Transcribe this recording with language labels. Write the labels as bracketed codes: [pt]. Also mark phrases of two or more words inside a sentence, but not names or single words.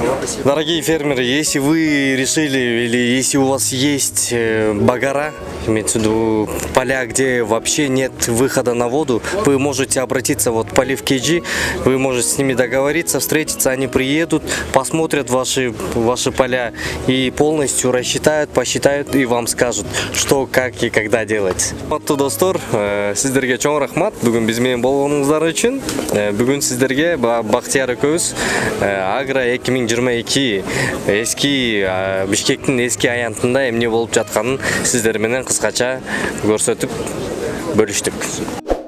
[ru] Дорогие фермеры, если вы решили или если у вас есть багара, имеется в виду поля, где вообще нет выхода на воду, вы можете обратиться вот полив KG, вы можете с ними договориться, встретиться, они приедут, посмотрят ваши поля и полностью рассчитают, посчитают и вам скажут, что, как и когда делать. [ky] Аттуу достор, сиздерге чоң рахмат, бүгүн биз менен болгонуңуздар үчүн. Бүгүн сиздерге Бактияр экөөбүз Агро 2022 эски Бишкектин эски аянтында эмне болуп жатканын сиздер менен кыскача көрсөтүп бөлүштүк.